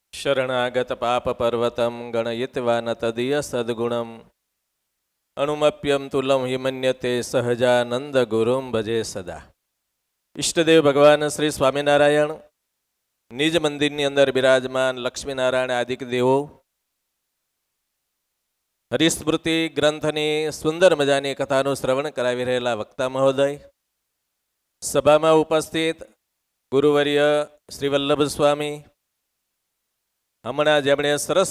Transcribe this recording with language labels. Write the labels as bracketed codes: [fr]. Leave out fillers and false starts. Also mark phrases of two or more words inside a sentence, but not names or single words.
[sa] शरणागत पाप पर्वतम गणयित्वा न तदीय सद्गुणम अणुमप्यम तुलम हिमन्यते सहजानंद गुरुम भजे सदा। [gu] ઈષ્ટદેવ ભગવાન શ્રી સ્વામિનારાયણ નિજ મંદિરની અંદર બિરાજમાન લક્ષ્મીનારાયણ આદિક દેવો હરિસ્મૃતિ ગ્રંથની સુંદર મજાની કથાનું શ્રવણ કરાવી રહેલા વક્તા મહોદય, સભામાં ઉપસ્થિત ગુરુવર્ય શ્રી વલ્લભ સ્વામી, હમણાં જેમણે સરસ